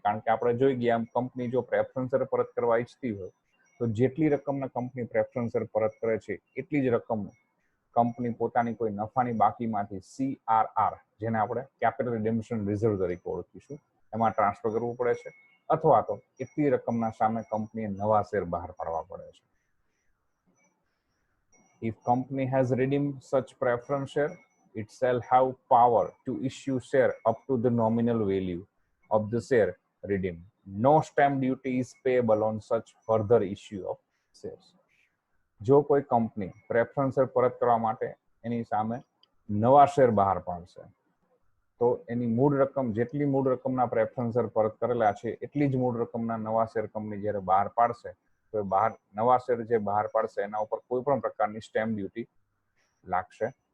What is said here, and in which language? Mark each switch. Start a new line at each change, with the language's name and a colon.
Gujarati: કારણ કે આપણે જોઈ ગયા કંપની જો પ્રેફરન્સ શેર પરત કરવા ઈચ્છતી હોય તો જેટલી રકમના કંપની પ્રેફરન્સ શેર પરત કરે છે એટલી જ રકમ કંપની પોતાની કોઈ નફાની બાકીમાંથી CRR, જેને આપણે કેપિટલ રિડેમ્પશન રિઝર્વ તરીકે ઓળખીશું, એમાં ટ્રાન્સફર કરવું પડે છે, અથવા તો એટલી રકમના સામે કંપનીએ નવા શેર બહાર પાડવા પડે છે.
English: If company has redeemed such preference share, it shall have power to issue share up to the nominal value of the share redeemed. No stamp duty is payable on such further issue of shares.
Gujarati: જો કોઈ company preference share પરત કરવા માટે એની સામે નવા share બહાર પાડશે તો એની મૂળ રકમ, જેટલી મૂળ રકમના પ્રેફરન્સ શેર પરત કરેલા છે એટલી જ મૂળ રકમના નવા શેર કંપની જ્યારે બહાર પાડશે તો નવા શેર જે બહાર પાડશે એના ઉપર કોઈ પણ પ્રકારની સ્ટેમ્પ ડ્યુટી લાગશે